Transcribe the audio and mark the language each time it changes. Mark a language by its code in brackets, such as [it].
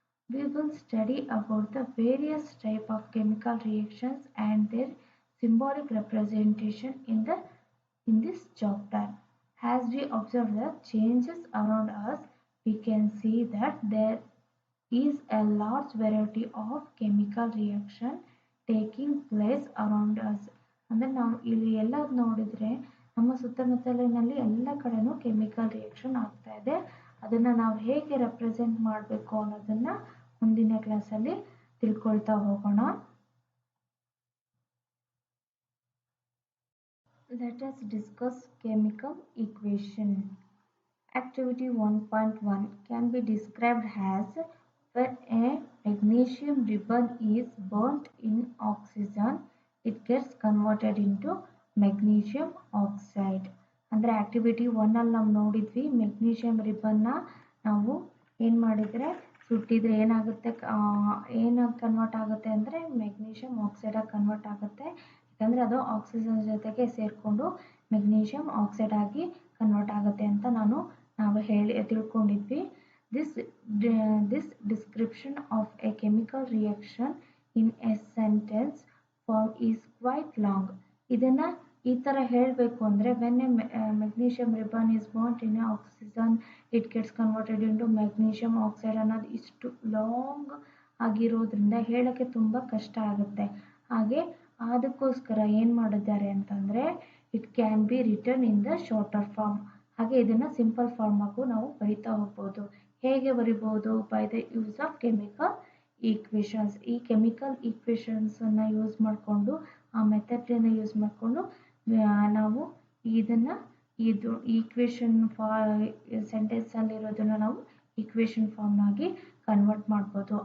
[en] We will study about the various type of chemical reactions and their symbolic representation in this chapter. As we observe the changes around us, we can see that there is a large variety of chemical reaction taking place around us. [kn] ಅಂದರೆ ನಾವು ಇಲ್ಲಿ ಎಲ್ಲ ನೋಡಿದರೆ ನಮ್ಮ ಸುತ್ತಮುತ್ತಲಿನಲ್ಲಿ ಎಲ್ಲ ಕಡೆನೂ chemical reaction ಆಗ್ತಾ ಇದೆ. ಅದನ್ನು ನಾವು ಹೇಗೆ ರೆಪ್ರೆಸೆಂಟ್ ಮಾಡಬೇಕು ಅನ್ನೋದನ್ನು ಮುಂದಿನ ಕ್ಲಾಸಲ್ಲಿ ತಿಳ್ಕೊಳ್ತಾ ಹೋಗೋಣ. [en] Let us discuss chemical equation. Activity 1.1 can be described as when a magnesium ribbon is burnt in oxygen, it gets converted into magnesium oxide. [kn] ಅಂದರೆ ಆಕ್ಟಿವಿಟಿ 1 ಅಲ್ಲಿ ನಾವು ನೋಡಿದ್ವಿ, ಮೆಗ್ನೀಷಿಯಂ ರಿಬ್ಬನ್ನ ನಾವು ಏನು ಮಾಡಿದರೆ ಸುಟ್ಟಿದ್ರೆ ಏನಾಗುತ್ತೆ, ಏನಾಗಿ ಕನ್ವರ್ಟ್ ಆಗುತ್ತೆ ಅಂದರೆ ಮೆಗ್ನೀಷಿಯಂ ಆಕ್ಸೈಡಾಗಿ ಕನ್ವರ್ಟ್ ಆಗುತ್ತೆ. ಯಾಕಂದರೆ ಅದು ಆಕ್ಸಿಜನ್ ಜೊತೆಗೆ ಸೇರಿಕೊಂಡು ಮೆಗ್ನೀಷಿಯಂ ಆಕ್ಸೈಡ್ ಆಗಿ ಕನ್ವರ್ಟ್ ಆಗುತ್ತೆ ಅಂತ ನಾವು ತಿಳ್ಕೊಂಡಿದ್ವಿ. [en] This description of a chemical reaction in a sentence form is quite long. [kn] ಇದನ್ನ ಈ ಥರ ಹೇಳಬೇಕು ಅಂದರೆ [en] when a magnesium ribbon is burnt in oxygen it gets converted into magnesium oxide [kn] ಅನ್ನೋದು ಇಷ್ಟು ಲಾಂಗ್ ಆಗಿರೋದ್ರಿಂದ ಹೇಳೋಕ್ಕೆ ತುಂಬ ಕಷ್ಟ ಆಗುತ್ತೆ. ಹಾಗೆ ಅದಕ್ಕೋಸ್ಕರ ಏನು ಮಾಡಿದ್ದಾರೆ ಅಂತಂದರೆ [en] It can be return in the shorter form. [kn] ಹಾಗೆ ಇದನ್ನು ಸಿಂಪಲ್ ಫಾರ್ಮ್ ಆಗು ನಾವು ಬರಿತಾ ಹೋಗ್ಬೋದು. ಹೇಗೆ ಬರಿಬೋದು? [en] By the use of chemical equations. [kn] ಈ ಕೆಮಿಕಲ್ ಈಕ್ವೇಷನ್ಸನ್ನು ಯೂಸ್ ಮಾಡಿಕೊಂಡು, ಆ ಮೆಥಡನ್ನು ಯೂಸ್ ಮಾಡಿಕೊಂಡು ನಾವು ಇದನ್ನು ಇದು ಈಕ್ವೇಷನ್ ಸೆಂಟೆನ್ಸಲ್ಲಿರೋದನ್ನು ನಾವು ಈಕ್ವೇಷನ್ ಫಾರ್ಮ್ ಆಗಿ ಕನ್ವರ್ಟ್ ಮಾಡ್ಬೋದು.